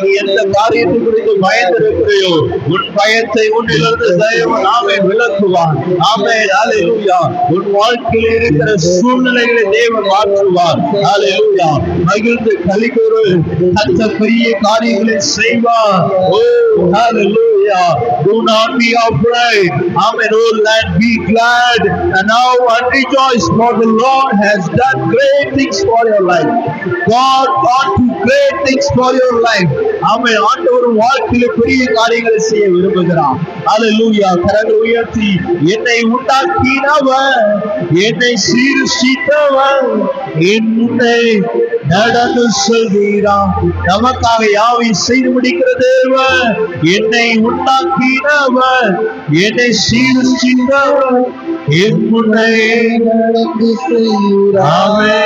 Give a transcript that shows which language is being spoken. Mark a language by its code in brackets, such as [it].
[ta] நீ எந்த காரியத்தை குறித்து பயந்திருக்கிறையோ, உன் பயத்தை உன்னிலிருந்து தேவன் ஆமென் விலக்குவார். ஆமென் ஹல்லேலூயா. உன் வாழ்க்கையில் இருக்கிற சூழ்நிலைகளை தேவன் மாற்றுவார். ஹல்லேலூயா. மகிழ்ந்து களிகூறு, கர்த்தர் பெரிய காரியங்களை செய்வார். [en] Oh hallelujah. Do not be afraid. Amen. Oh land, be glad and now and rejoice, for the Lord has done great things for your life. God do great things for your life. Amen. [ta] ஆண்டவர் வாழ்க்கையில பெரிய காரியங்களை செய்ய விரும்புகிறார். ஹல்லேலூயா. கரங்களை உயர்த்தி, என்னை உண்டாக்கினவர், என்னை சீர்திருத்தவர், என் முன்னே நடந்து செல்கிறார். நமக்காக யாவை செய்து முடிக்கிற தேவன், என்னை உண்டாக்கினவர், என்னை சீர்திருத்தவர், என் முன்னே நடந்து செய்கிறார்.